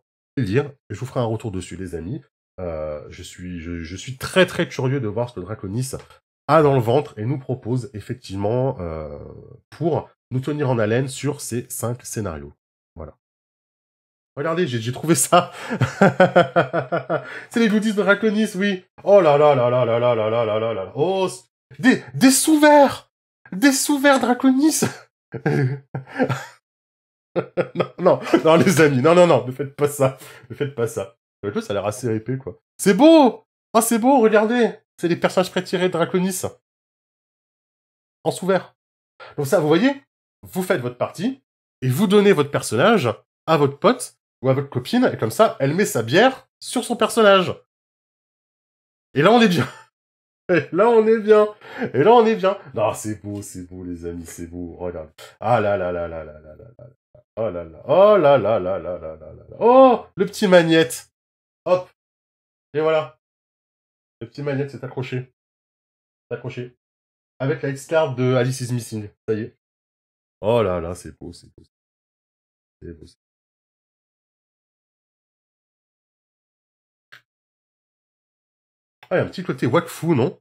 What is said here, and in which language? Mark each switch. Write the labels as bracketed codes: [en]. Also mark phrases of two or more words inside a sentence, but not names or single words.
[fr] Je vais le dire et je vous ferai un retour dessus les amis. Je suis très très curieux de voir ce que Draconis a dans le ventre et nous propose effectivement pour nous tenir en haleine sur ces 5 scénarios. Voilà. Regardez, j'ai trouvé ça. C'est les goodies de Draconis, oui. Oh là là là là là là là là là là là. Oh, des sous-verts. Des sous-verts Draconis. non, les amis, non, ne faites pas ça. Ne faites pas ça. Le jeu, ça a l'air assez épais, quoi. C'est beau! Ah, c'est beau, regardez! C'est les personnages prétirés de Draconis. En sous-vert. Donc ça, vous voyez, vous faites votre partie, et vous donnez votre personnage à votre pote, ou à votre copine, et comme ça, elle met sa bière sur son personnage. Et là, on est bien. Et là, on est bien. Et là, on est bien. Non, c'est beau, les amis, c'est beau. Regarde. Ah là là là là là là là là. Oh là là. Oh là là là là là là là. Oh, le petit magnète. Hop. Et voilà. Le petit magnète s'est accroché. C'est accroché. Avec la X-Card de Alice is Missing. Ça y est. Oh là là, c'est beau, c'est beau. C'est beau. Ah, il y a un petit côté Wakfu, non?